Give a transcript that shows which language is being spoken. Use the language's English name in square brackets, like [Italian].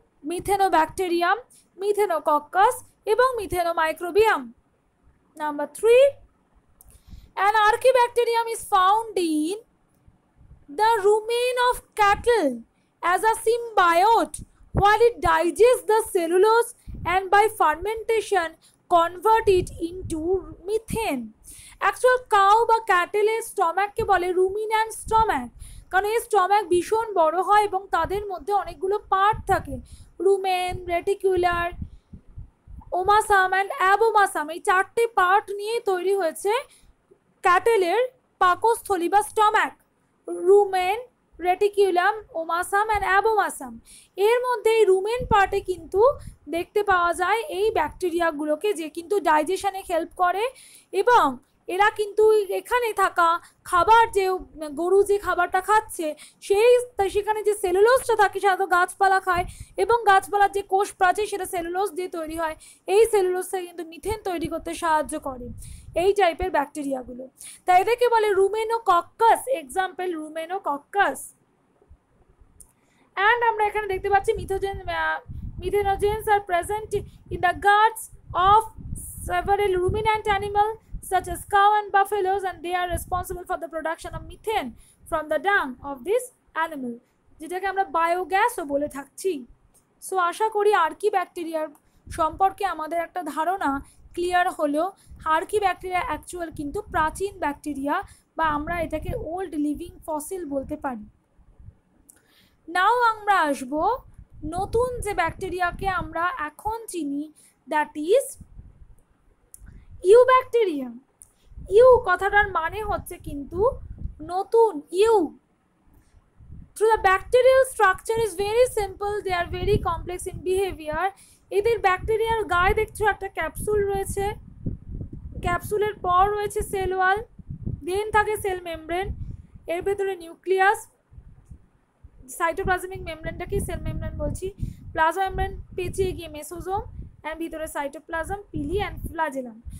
[Bangla] মিথেনোব্যাকটেরিয়াম, মিথেনোকক্কাস এবং মিথেনোমাইক্রোবিয়াম। [English] Number 3, an archaebacterium is found in the rumen of cattle as a symbiote while it digests the cellulose and by fermentation convert it into methane. [Bangla] Actual cow বা ক্যাটেলের স্টমাককে বলে রুমিন্যান্ট stomach, কারণ এই stomach ভীষণ বড় হয় এবং তাদের মধ্যে অনেকগুলো পার্ট থাকে, রুমেন, রেটিকুলার, ওমাসাম অ্যান্ড অ্যাবোমাসাম। এই 4টে পার্ট নিয়ে তৈরি হয়েছে ক্যাটেলের পাকস্থলী বা স্টমাক, রুমেন, রেটিকুলাম, ওমাসাম অ্যান্ড অ্যাবোমাসাম। এর মধ্যে এই রুমেন পার্টে কিন্তু দেখতে পাওয়া যায় এই ব্যাকটেরিয়াগুলোকে যে কিন্তু ডাইজেশনে হেল্প করে এবং এরা কিন্তু এখানে থাকা খাবার যে গরু যে খাবারটা খাচ্ছে সেখানে যে সেলুলোজটা থাকে সাধারণত গাছপালা খায় এবং গাছপালার যে কোষ প্রাচীর সেটা সেলুলোজ দিয়ে তৈরি হয়, এই সেলুলোজটা কিন্তু মিথেন তৈরি করতে সাহায্য করে এই টাইপের ব্যাকটেরিয়াগুলো। তাই এদেরকে বলে রুমেনোকক্কাস। এক্সাম্পল রুমেনোকক্কাস। অ্যান্ড আমরা এখানে দেখতে পাচ্ছি [English] methanogens are present in the guts of several ruminant animal such as cow and buffaloes, and they are responsible for the production of methane from the dung of this animal, [Bangla] যেটাকে আমরা বায়োগ্যাসও বলে থাকছি। সো আশা করি আর্কি ব্যাকটেরিয়ার সম্পর্কে আমাদের একটা ধারণা ক্লিয়ার হলো। আর্কি ব্যাকটেরিয়া অ্যাকচুয়াল কিন্তু প্রাচীন ব্যাকটেরিয়া, বা আমরা এটাকে ওল্ড লিভিং ফসিল বলতে পারি। নাও আমরা আসব নতুন যে ব্যাকটেরিয়াকে আমরা এখন চিনি, দ্যাট ইজ ইউব্যাকটেরিয়াম। ইউ কথাটার মানে হচ্ছে কিন্তু নতুন, you. [English] Through the bacterial structure is very simple, they are very complex in behavior. [Bangla] এদের ব্যাকটেরিয়ার গায়ে দেখছো একটা ক্যাপসুল রয়েছে, ক্যাপসুলের পর রয়েছে সেল ওয়াল, দেন থাকে সেল মেমব্রেন, এর ভেতরে নিউক্লিয়াস, সাইটোপ্লাজমিক মেমব্রেনটাকে সেল মেমব্রেন বলছি, প্লাজমা মেমব্রেন পেঁচিয়ে গিয়ে মেসোজোম, অ্যান্ড ভিতরে সাইটোপ্লাজম, পিলি অ্যান্ড ফ্লাজেলাম।